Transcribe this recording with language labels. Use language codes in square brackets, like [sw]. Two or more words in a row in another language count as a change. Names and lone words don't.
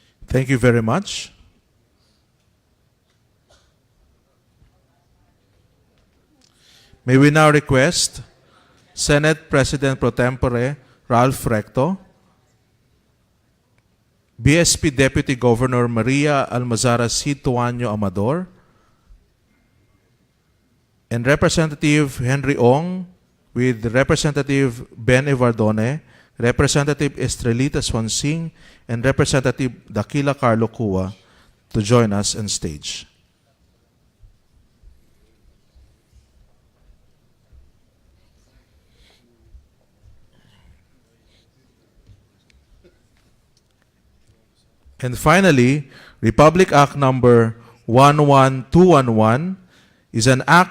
[en] Thank you very much. May we now request Senate President Pro Tempore Ralph Recto, BSP Deputy Governor Maria Almazara C. Tuanyo Amador, and Representative Henry Ong with Representative Ben Evardone, Representative Estrelita Swansing, and Representative Dakila Carlo Cua to join us on stage. And finally, Republic Act Number 11211 is an act